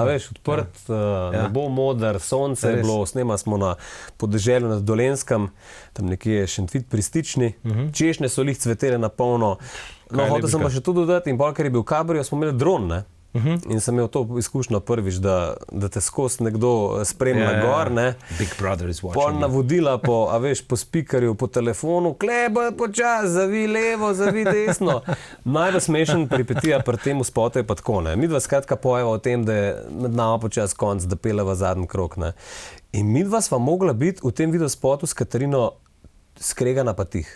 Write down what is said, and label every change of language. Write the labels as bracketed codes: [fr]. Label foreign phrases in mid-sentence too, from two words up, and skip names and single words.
[sl] A veš, odprt, nebo moder, sonce je bilo, snema smo na podeželju nad Dolenjskem, tam nekje Šentvit pri Stični, češnje so lih cvetele na polno. No, hotel sem pa še to dodati in bolj, ker je bil kabrio, smo imeli dron, ne? In sem imel to izkušnjo prvič, da te skozi nekdo spremlja gor, ne. [en] Big Brother is [sl] Pol [en] watching. [sl] navodila po spikerju, po telefonu, kleba počas, zavi levo, zavi desno. Najbolj smešen pripetija pri tem spotu je pa tako, ne. Midva skratka pojeva o tem, da je med nama počas konc, da peleva zadnji krog, ne. In midva sva mogla biti v tem videospotu s Katarino skregana pa tih.